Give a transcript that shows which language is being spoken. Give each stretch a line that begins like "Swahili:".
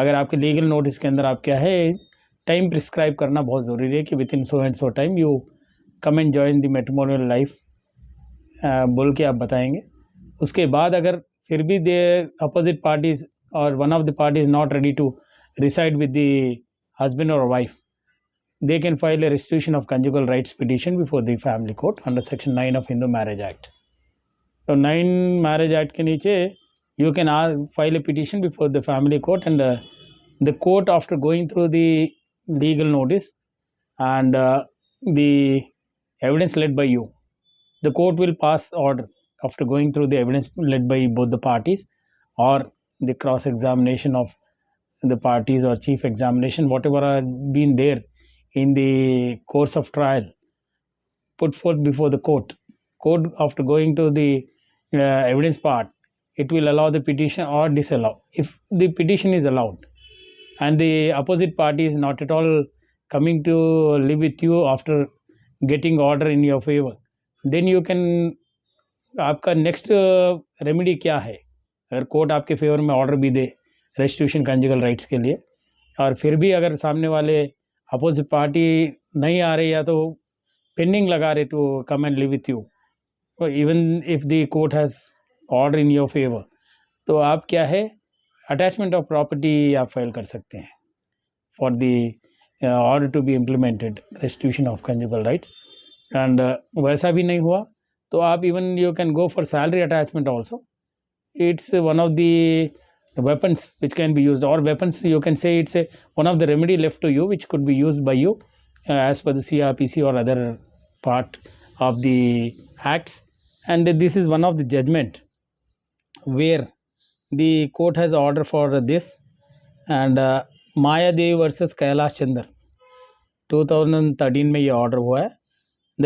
Hindi: अगर आपके legal notice के अंदर आप क्या है टाइम प्रिस्क्राइब करना बहुत ज़रूरी है कि
English: within so and so time you come and join the matrimonial life
Hindi: बोल के आप बताएंगे। उसके बाद अगर फिर भी
English: The opposite parties और one of the party is not ready to reside with the husband और wife, they can file a restitution of conjugal rights petition before the family court under section 9 of Hindu Marriage Act. तो 9 Marriage Act
Hindi: के नीचे
English: you can file a petition before the family court and the court, after going through the legal notice and the evidence led by you, the court will pass order after going through the evidence led by both the parties or the cross examination of the parties or chief examination, whatever are been there in the course of trial, put forth before the court. Court, after going to the evidence part, it will allow the petition or disallow. If the petition is allowed and the opposite party is not at all coming to live with you after getting order in your favor, then you can,
Hindi: आपका next remedy क्या है? अगर court आपके favour में order भी दे restitution conjugal rights के लिए और फिर भी अगर सामने वाले अपोजिट पार्टी नहीं आ रही या तो पेंडिंग लगा रहे
English: to come and live with you, even if the court has order in your favour,
Hindi: तो आप क्या है अटैचमेंट ऑफ प्रॉपर्टी आप फाइल कर सकते हैं
English: for the order to be implemented
Hindi: restitution of conjugal rights.
English: and
Hindi: वैसा भी नहीं हुआ तो आप
English: Even you can go for salary attachment also. It's one of the weapons which can be used, or weapons you can say it's one of the remedy left to you which could be used by you as per the CRPC or other part of the acts. And this is one of the judgment where the court has order for this, and Maya Devi versus Kailash Chandra 2013
Hindi: में ये order हुआ है।